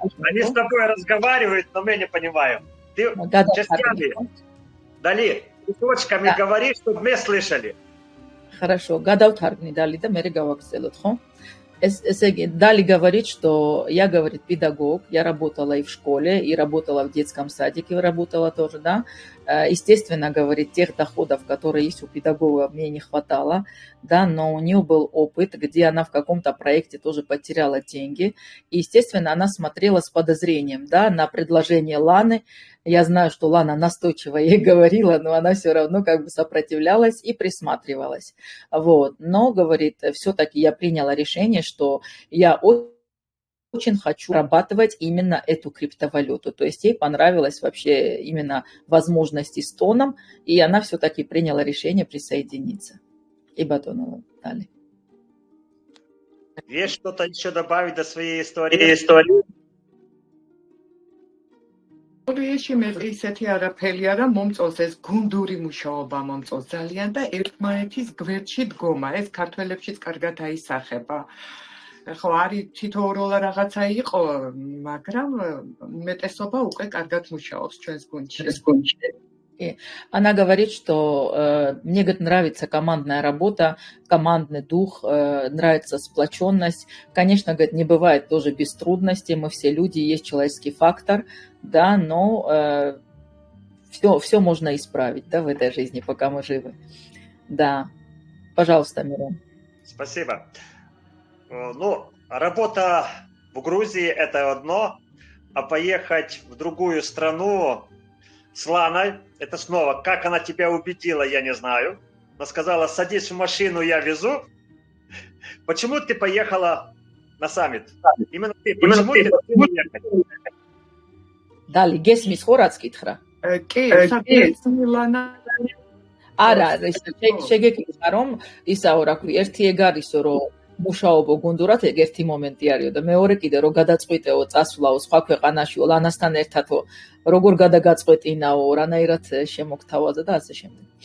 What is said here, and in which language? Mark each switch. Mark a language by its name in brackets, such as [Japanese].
[Russian] Они с тобой разговаривают, но мы не понимаем. Ты частями, Дали, кусочками говори, чтобы мы слышали. Хорошо, [Georgian] გადავთარგმნი Дали და მე გავაგრძელოთ, ხო? Ესე იგი, [Russian] Дали говорит, что я, говорит, педагог, я работала и в школе, и работала в детском садике, работала тоже, да. Естественно, говорит, тех доходов, которые есть у педагога, мне не хватало, да, но у нее был опыт, где она в каком-то проекте тоже потеряла деньги. И, естественно, она смотрела с подозрением, да, на предложение Ланы. Я знаю, что Лана настойчиво ей говорила, но она все равно как бы сопротивлялась и присматривалась. Вот. Но, говорит, все-таки я приняла решение, что я очень хочу зарабатывать именно эту криптовалюту. То есть ей понравилась вообще именно возможности с тоном, и она все-таки приняла решение присоединиться. И Батонова Дали. Есть что-то еще добавить до своей истории? [Georgian] ისე მე ისეთი არაფერია რა მომწონს ეს გუნდური მუშაობა მომწონს ძალიან და ერთმანეთის გვერდში დგომა ეს ქართველებშიც კარგად აისახება ხო არის თითოეულა რაღაცა იყო მაგრამ უმეტესობა უკვე კარგად მუშაობს ჩვენს გუნდში [Russian] Она говорит, что мне, говорит, нравится командная работа, командный дух, нравится сплоченность. Конечно, говорит, не бывает тоже без трудностей, мы все люди, есть человеческий фактор, да, но все можно исправить, да, в этой жизни, пока мы живы. Да, пожалуйста, Мирон. Спасибо. Ну, работа в Грузии – это одно, а поехать в другую страну с Ланой, это снова, как она тебя убедила, я не знаю. Она сказала, садись в машину, я везу. Почему ты поехала на саммит? Именно ты. Почему ты решила ехать? [Georgian] Дали, გესმის ხო რაც კითხრა? კი, საკუთარ მილანა არა, შეგეკითხა რომ ისაო რა ქვია, ერთი ეგ არისო რომ მუშაობო გუნდურად ეგ ერთი მომენტი არისო და მეორე კიდე რომ გადაწყვიტეო წასვლაო სხვა ქვეყანაშიო ლანასთან ერთადო როგორ გადაგაწყვეტინაო, რანაირად შემოგთავაზა და ასე შემდეგ.